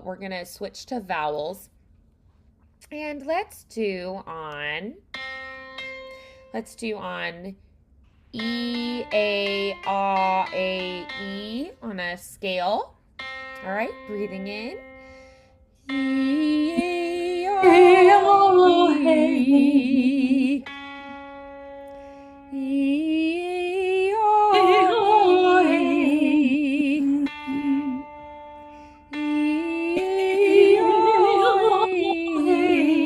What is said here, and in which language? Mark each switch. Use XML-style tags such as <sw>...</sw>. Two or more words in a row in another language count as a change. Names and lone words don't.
<en>We're going to switch to vowels and let's do on E, A, A, on a scale. All right, breathing in. E, A, A, E. E, I, E. E, I,</en>